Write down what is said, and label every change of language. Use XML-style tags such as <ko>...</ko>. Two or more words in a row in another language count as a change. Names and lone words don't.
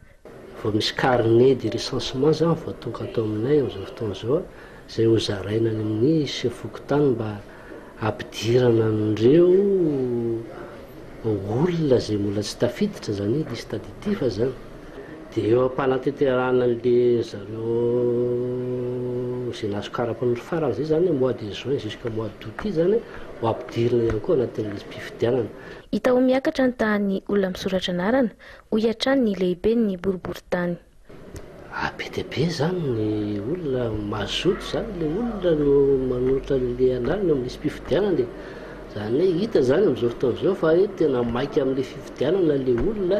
<mg>Vao misy</mg> <fr>carnet de recensement</fr> <mg>zany vao tonga atao aminay amin'izao fotoana izao izay ho zaraina any amin'ny sefokotany mba ampidirana an'ireo olona zay mbola tsy tafiditra zany lista additif zany dia eo ampanateterana an'le zareo izay nahazo karapanondro farany zay zany</mg> <fr>mois de juin jusqu'à mois d'août</fr> <mg>zany ho ampidirina ihany koa anatin'ny listim-pifidianana. Hita ho miakatra ny tahan'ny olona misoratra anarana ho hiatrany ny lehibe ny boriboritany. Be dia be zany ny olona mazoto zany le olona no manolotra le anarana amin'ny listim-pifidianana dia zany hoe hita zany amin'izao fotoana izao fa tena maika amin'le fifidianana le olona.</mg>